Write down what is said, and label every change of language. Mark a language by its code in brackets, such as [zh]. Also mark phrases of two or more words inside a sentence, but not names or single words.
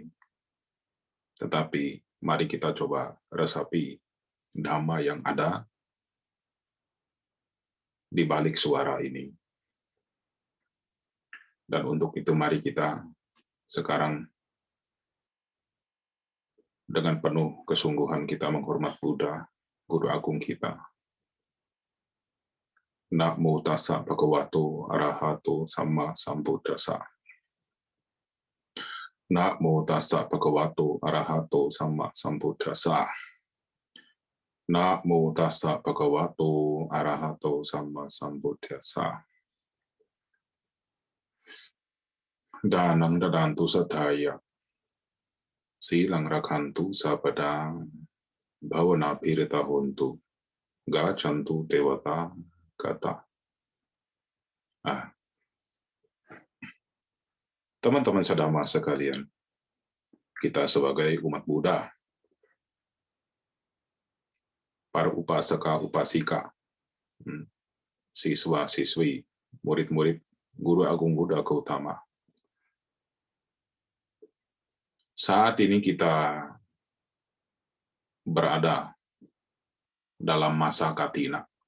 [id] Tetapi mari kita coba resapi Dhamma yang ada di balik suara ini. Dan untuk itu mari kita sekarang dengan penuh kesungguhan kita menghormat Buddha, Guru Agung kita. [pi] Namo tassa bhagavato arahato samma sambuddhassa. Namo tassa bhagavato arahato samma sambuddhassa. Namo tassa bhagavato arahato samma sambuddhassa. Danang dadantu sadhaya. Silang rakhantu sabadang. Bhavana pirita hontu. Gachantu dewata kata. [id] Teman-teman sedama sekalian, kita sebagai umat Buddha, para [pi] upasaka upasika, [id] siswa siswi, murid-murid Guru Agung Buddha Gautama, Saat ini kita berada dalam masa Katina.